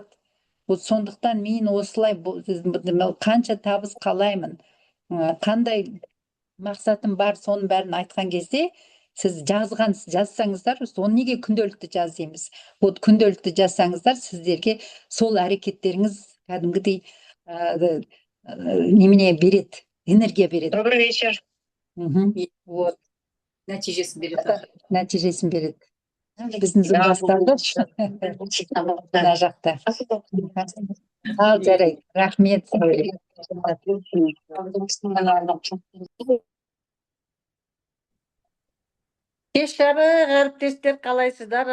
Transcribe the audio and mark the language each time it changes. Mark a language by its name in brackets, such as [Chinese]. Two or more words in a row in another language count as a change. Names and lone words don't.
[Kazakh] Вот сондықтан мен осылай қанша табыс қалаймын, қандай мақсатым бар, соның бәрін айтқан кезде, сіз жазсаңыздар, соны неге күнделікті жаз дейміз. Вот күнделікті жазсаңыздар, сіздерге сол әрекеттеріңіз кәдімгідей немене береді, энергия береді. [Russian] Добрый вечер. Вот. [Kazakh] Нәтижесін береді. Нәтижесін береді. Біздің зұлбастарды мына жақта. Ал, жарайды. Рахмет. Кеш жарық, әріптестер, қалайсыздар?